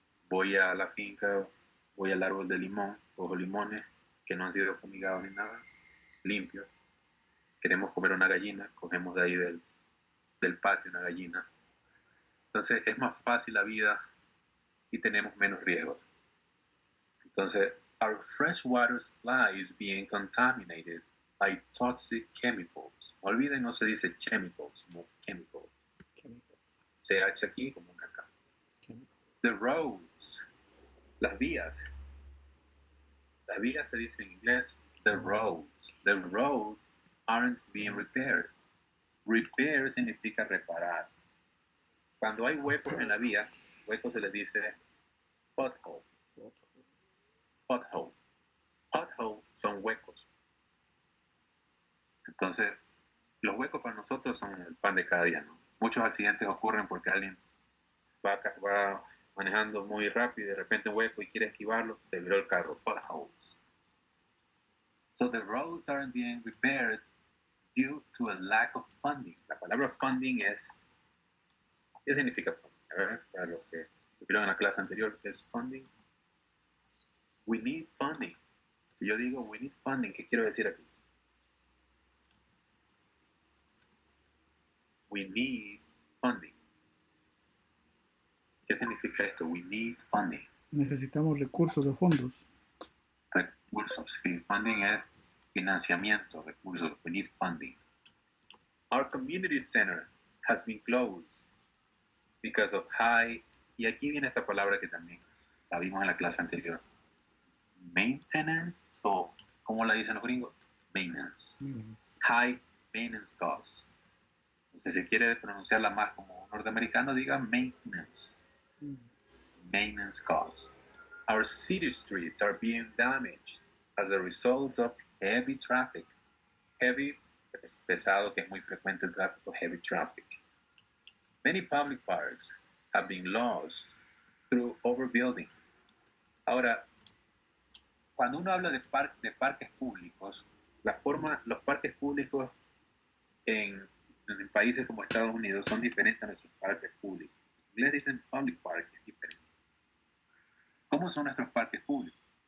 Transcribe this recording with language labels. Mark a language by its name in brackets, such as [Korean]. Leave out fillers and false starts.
[Spanish] Voy a la finca, voy al árbol de limón, cojo limones que no han sido fumigados ni nada, limpios. Queremos comer una gallina, cogemos de ahí del patio una gallina. Entonces es más fácil la vida y tenemos menos riesgos. [English] Entonces, our freshwater supply is being contaminated by toxic chemicals. [Spanish] No olviden, no se dice chemicals, sino chemicals. CH aquí como una K. [English] The roads, [Spanish] las vías. Las vías se dice en inglés, [English] the roads. The roads aren't being repaired. [Spanish] Repair significa reparar. Cuando hay huecos en la vía, huecos se les dice pothole. Pothole. Pothole son huecos. Entonces, los huecos para nosotros son el pan de cada día, ¿no? Muchos accidentes ocurren porque alguien va manejando muy rápido y de repente un hueco y quiere esquivarlo, se viró el carro. [English] Potholes. So the roads aren't being repaired due to a lack of funding. [Spanish] La palabra funding es, ¿qué significa funding? A ver, para los que vieron en la clase anterior, ¿qué es funding? [English] We need funding. [Spanish] Si yo digo [English] we need funding, [Spanish] ¿qué quiero decir aquí? [English] We need funding. [Spanish] ¿Qué significa esto? [English] We need funding. [Spanish] Necesitamos recursos o fondos. Recursos. Sí, funding es financiamiento, recursos. [English] We need funding. Our community center has been closed because of high, [Spanish] y aquí viene esta palabra que también la vimos en la clase anterior. Maintenance, o ¿cómo la dicen los gringos? [English] Maintenance. High maintenance costs. [Spanish] Entonces, si quiere pronunciarla más como un norteamericano, diga maintenance. [English] Maintenance costs. Our city streets are being damaged as a result of heavy traffic. [Spanish] Heavy es pesado, que es muy frecuente el tráfico, heavy traffic. [English] Many public parks have been lost through overbuilding. [Spanish] Ahora, cuando uno habla de parques públicos, los parques públicos en países como Estados Unidos son diferentes a nuestros parques públicos. En inglés dicen public park, es diferente. ¿Cómo son nuestros parques públicos?